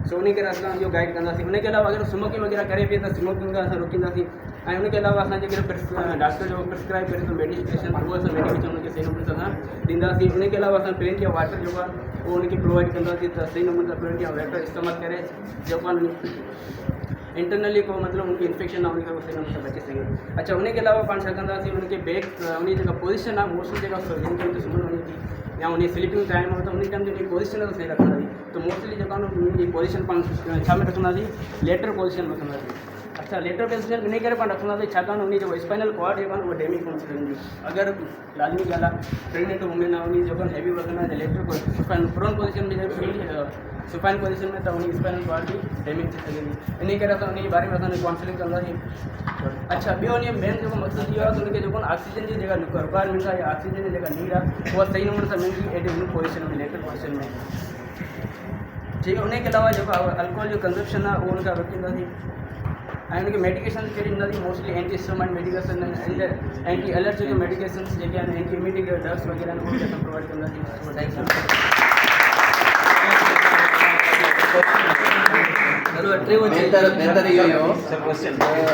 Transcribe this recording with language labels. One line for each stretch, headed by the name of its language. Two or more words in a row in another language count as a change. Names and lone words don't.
Sindhi: सो उन करे असां इहो गाइड कंदासीं। उनखे अलावा अगरि स्मोकिंग वग़ैरह करे पई त स्मोकिंग खां असां रोकींदासीं। ऐं उनखे अलावा असां जेकॾहिं डॉक्टर जो प्रिस्क्राइब करे थो मेडिकेशन उहो असां मेडिकेशन उनखे सही नमूने सां ॾींदासीं। उनखे अलावा असां
English: plenty of water
Sindhi: जेको आहे उहो उनखे प्रोवाइड कंदासीं त सही नमूने सां
English: plenty of water
Sindhi: इस्तेमालु करे जेको आहे इंटरनली
Urdu: کو مطلب ان کی انفیکشن نہ ہونے کا اس سے ہم بچے سکے. اچھا ان کے علاوہ
Sindhi: पाण छा कंदासीं उनके बैक उनकी जेका पोजीशन आहे मोस्टली जेका जिनखे उनखे सुम्हण वञे थी या उन
English: sleeping time
Sindhi: आहे त उन टाइम जी पोजीशन सही रखंदासीं। तो मोस्टली जेका उनकी पोजीशन पाण छा में रखंदासीं
English: lateral position
Sindhi: में रखंदासीं। अच्छा
English: lateral position
Sindhi: इन करे पाण रखंदासीं छाकाणि उन जो
English: spinal cord
Sindhi: जेको आहे उहो डैमेज कोन थी वेंदी। अगरि लाज़मी ॻाल्हि आहे
English: pregnant women
Sindhi: आहे उन जेको हैवी वज़न आहे
English: lateral prone position
Sindhi: में
English: supine position
Sindhi: में तो उन
English: spinal cord
Sindhi: भी डैमेज थी सघे इन करे असां उन बारे में असां काउंसलिंग कंदासीं। अच्छा ॿियो उन मेन जेको मक़सदु इहो आहे त उनखे जेको ऑक्सीजन जी जेका रिक्वायरमेंट आहे या ऑक्सीजन जी जेका नीड आहे उहा सही नमूने सां मिलंदी एॾी उन पोजीशन में
English: lateral position
Sindhi: में
Urdu: ٹھیک ہے.
Sindhi: उनके अलावा जेको अल्कोहल जो कंजप्शन आहे उहो उनखां रोकींदासीं। ऐं उनखे मेडिकेशन कहिड़ी ॾींदासीं मोस्टली
English: anti histamine medication anti allergy
Sindhi: जो मेडिकेशन जेके आहिनि
English: anti immunity drugs
Sindhi: वग़ैरह आहिनि उहे असां प्रोवाइड कंदासीं। चलो अटे वञे बेहतर इहो